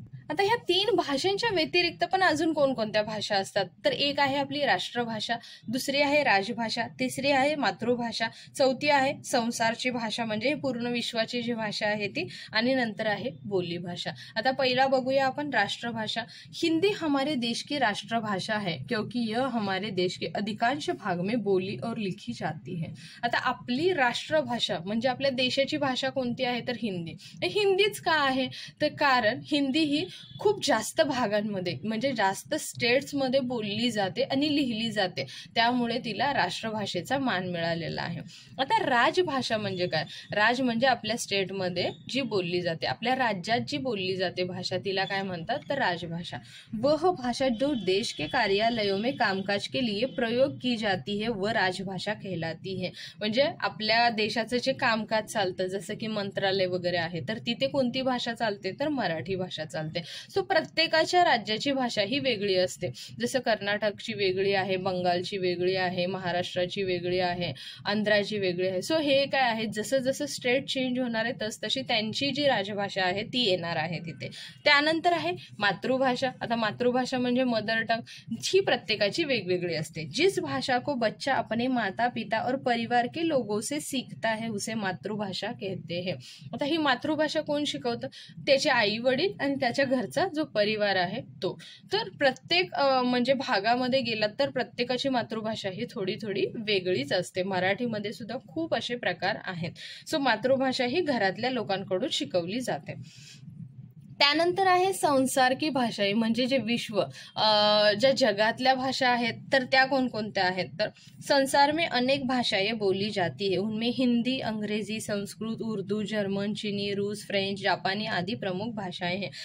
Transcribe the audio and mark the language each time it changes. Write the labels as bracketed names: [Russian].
[Marathi] आता ह्या 3 भाषांच्या व्यतिरिक्त पण अजून कोणकोणत्या भाषा असतात, तर एक आहे आपली राष्ट्रभाषा, दुसरी आहे राजभाषा, तिसरी आहे मातृभाषा, चौथी आहे संसारची भाषा म्हणजे पूर्ण विश्वाची जी भाषा आहे ती, आणि नंतर आहे बोलीभाषा। आता पहिला बघूया आपण राष्ट्रभाषा। [Hindi] हिंदी हमारे देश की राष्ट्रभाषा है क्योंकि यह हमारे देश के अधिकांश भाग में बोली और लिखी जाती है। [Marathi] आता आपली राष्ट्रभाषा म्हणजे आपल्या देशाची भाषा कोणती आहे तर हिंदी। हिंदीच का आहे तर कारण हिंदी ही खूप जास्त भागांमध्ये म्हणजे जास्त स्टेट्समध्ये बोलली जाते आणि लिहिली जाते, त्यामुळे तिला राष्ट्रभाषेचा मान मिळालेला आहे। आता राजभाषा म्हणजे काय? राज म्हणजे आपल्या स्टेटमध्ये जी बोलली जाते, आपल्या राज्यात जी बोलली जाते भाषा, तिला काय म्हणतात तर राजभाषा। [Hindi] वह भाषा जो देश के कार्यालयों में कामकाज के लिए प्रयोग की जाती है वह राजभाषा कहलाती है। [Marathi] म्हणजे आपल्या देशाचं जे कामकाज चालतं जसं की मंत्रालय वगैरे आहे तर तिथे कोणती भाषा चालते तर मराठी भाषा चालते। सो प्रत्येकाच्या राज्याची भाषा ही वेगळी असते, जसं कर्नाटकची वेगळी आहे, बंगालची वेगळी आहे, महाराष्ट्राची वेगळी आहे, आंध्राची वेगळी आहे। सो हे काय आहे जसं जसं स्टेट चेंज होणार आहे तशी त्यांची जी राजभाषा आहे ती येणार आहे तिथे। त्यानंतर आहे मातृभाषा। आता मातृभाषा म्हणजे मदर टंग, ही प्रत्येकाची वेगवेगळी असते। [Hindi] जिस भाषा को बच्चा अपने माता पिता और परिवार के लोगों से सीखता है उसे मातृभाषा कहते हैं। [Marathi] आता ही मातृभाषा कोण शिकवतं? त्याचे आई वडील आणि त्याच्या घरचा जो परिवार आहे तो। तर प्रत्येक म्हणजे भागामध्ये गेलात तर प्रत्येकाची मातृभाषा ही थोडी थोडी वेगळीच असते। मराठीमध्ये सुद्धा खूप असे प्रकार आहेत। सो मातृभाषा ही घरातल्या लोकांकडून शिकवली जाते। त्यानंतर आहे संसार की भाषा, म्हणजे जे विश्व ज्या जगातल्या भाषा आहेत तर त्या कोणकोणत्या आहेत तर [Hindi] संसार में अनेक भाषाएं बोली जाती है, उनमें हिंदी, अंग्रेजी, संस्कृत, उर्दू, जर्मन, चीनी, रूस, फ्रेंच, जापानी आदी प्रमुख भाषाएं हैं।